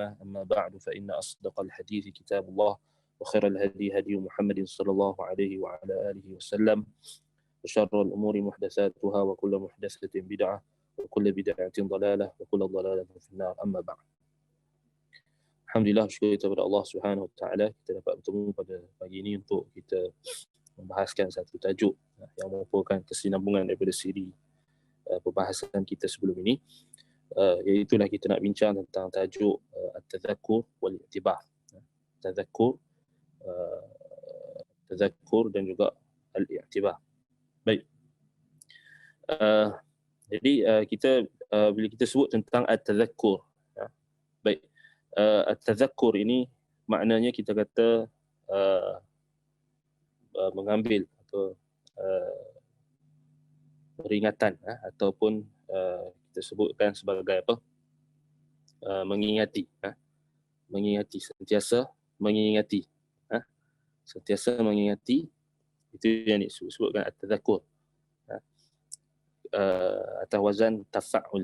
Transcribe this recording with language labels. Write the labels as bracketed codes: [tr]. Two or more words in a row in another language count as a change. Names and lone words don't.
[ar] أما بعد فإن أصدق الحديث كتاب الله وخير الهدي هدي محمد صلى الله عليه وعلى آله وسلم وشر الأمور محدثاتها وكل محدثة بدعة وكل بدعة ضلالة وكل ضلالة في النار. أما بعد. [ms] Alhamdulillah, syukur kita kepada Allah Subhanahu Wa Taala, kita dapat bertemu pada pagi ini untuk kita membahaskan satu tajuk yang merupakan kesinambungan daripada siri perbahasan kita sebelum ini, iaitulah kita nak bincang tentang tajuk [ar] التذكر والاعتبار. [ms] Tadhakkur dan juga al-i'tibar. Baik. Jadi kita bila kita sebut tentang at-tadhakkur, baik, at-tadhakkur ini maknanya kita kata mengambil atau peringatan ataupun kita sebutkan sebagai apa, mengingati, sentiasa mengingati, sentiasa mengingati, itu yang disebutkan at-tadhakkur, atas wazan tafa'ul.